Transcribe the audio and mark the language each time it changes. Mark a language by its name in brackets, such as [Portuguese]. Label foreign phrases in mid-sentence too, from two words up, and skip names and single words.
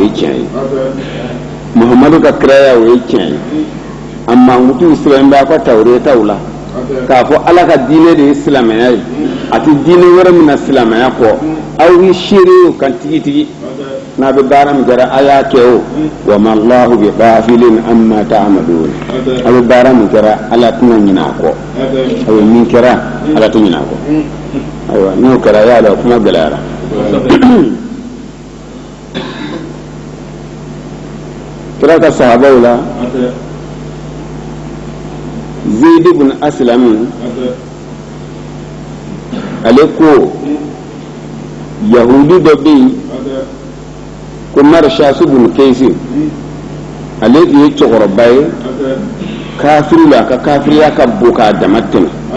[Bambara] ye tiɲɛ ye muhamadu ka kiraya o ye tiɲɛ ye a mankutu sɛbɛn b'a ka tawuretaw la k'a fɔ ala ka diinɛ de ye silamɛya ye a tɛ diinɛ wɛrɛ min na silamɛya kɔ aw ye seere o kan tigi n'a bɛ baara min kɛra a y'a kɛ o [Arabic] وما الله بغافل عما تعملون [Bambara] a bɛ baara min kɛra ala tɛna ɲinɛ a kɔ a bɛ min kɛra ala tɛ ɲinɛ a kɔ ayiwa n'o kɛra y'a dɔn kuma gɛlɛyara kira ka sahabaw la Zayd ibn Aslam ale ko yahudi dɔ bɛ yen ko Marshas ibn Kaysi ale de ye cɛkɔrɔba ye kafiri la ka kafiriya ka bon k'a dama tɛmɛ